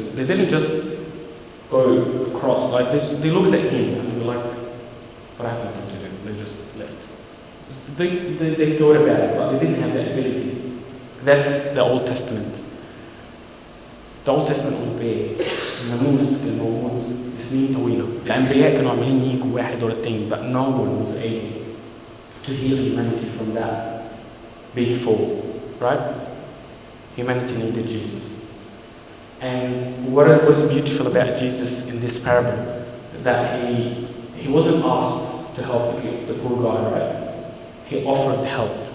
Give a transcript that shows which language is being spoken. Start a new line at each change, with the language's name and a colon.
English: They didn't just go across, like they looked at him and they were like, what happened to them? They just left. They thought about it, but they didn't have that ability. That's the Old Testament. The Old Testament was big.
Arabic: الناموس كان موجود لسنين طويلة. الأنبياء كانوا عاملين يجوا واحد ورا التاني,
English: but no one was able to heal humanity from that big fall, right? Humanity needed Jesus. And what is beautiful about Jesus in this parable, that he wasn't asked to help the poor guy, right? He offered help.